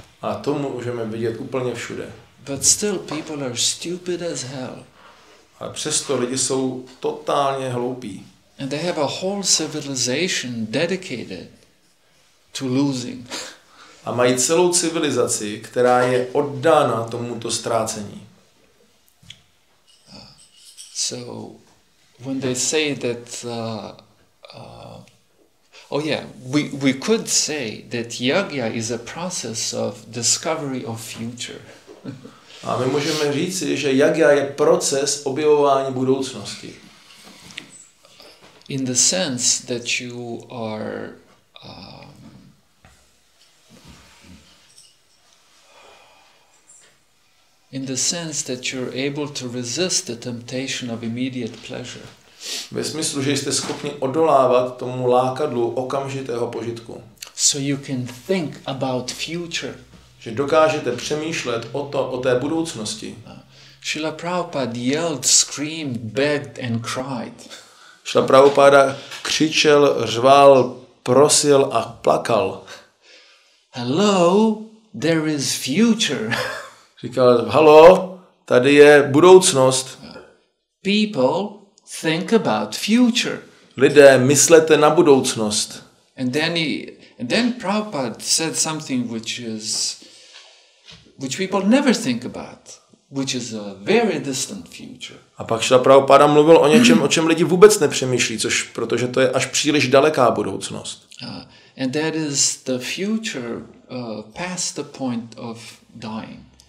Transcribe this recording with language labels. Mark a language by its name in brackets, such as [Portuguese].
[Czech] A to můžeme vidět úplně všude. [English] But still people are stupid as hell. [Czech] Ale přesto lidi jsou totálně hloupí. [English] And they have a whole civilization dedicated to losing. [Czech] A mají celou civilizaci, která je oddána tomuto ztrácení. [English] So when they say that we could say that Jagja is a process of discovery of future. [Czech] A my můžeme říci, že Jagja je proces objevování budoucnosti. [English] In the sense that you are in the sense that you're able to resist the temptation of immediate pleasure. [Czech] Ve smyslu, že jste schopni odolávat tomu lákadlu okamžitého požitku. [English] So you can think about future. [Czech] Že dokážete přemýšlet o té budoucnosti. [English] Srila Prabhupada yelled, screamed, begged and cried. [Czech] Srila Prabhupada křičel, řval, prosil a plakal. [English] Hello, there is future. [Czech] Říkal, halo, tady je budoucnost. [English] People think about future. [Czech] Lidé, myslete na budoucnost. [English] And then Prabhupada said something which people never think about, which is a very distant future. [Czech] A pak Srila Prabhupada mluvil o něčem, o čem lidi vůbec nepřemýšlí, protože to je až příliš daleká budoucnost. [English] And that is the future past the point of dying.